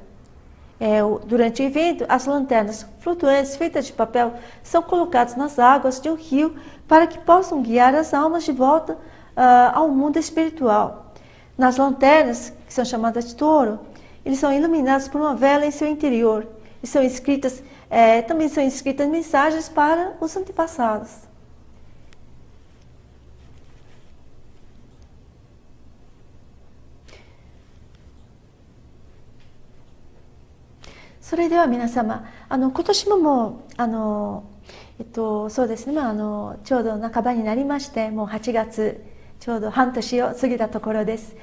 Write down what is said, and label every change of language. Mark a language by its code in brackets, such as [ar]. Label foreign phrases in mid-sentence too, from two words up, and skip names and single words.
[pt] Durante o evento, as lanternas flutuantes feitas de papel são colocadas nas águas de um rio para que possam guiar as almas de volta ao mundo espiritual. Nas lanternas, que são chamadas de touro, eles são iluminados por uma vela em seu interior e também são escritas mensagens para os antepassados. [ja] Soれでは皆様、今年ももうそうですね、ちょうど半ばになりまして、もう8月ちょうど半年を過ぎたところです。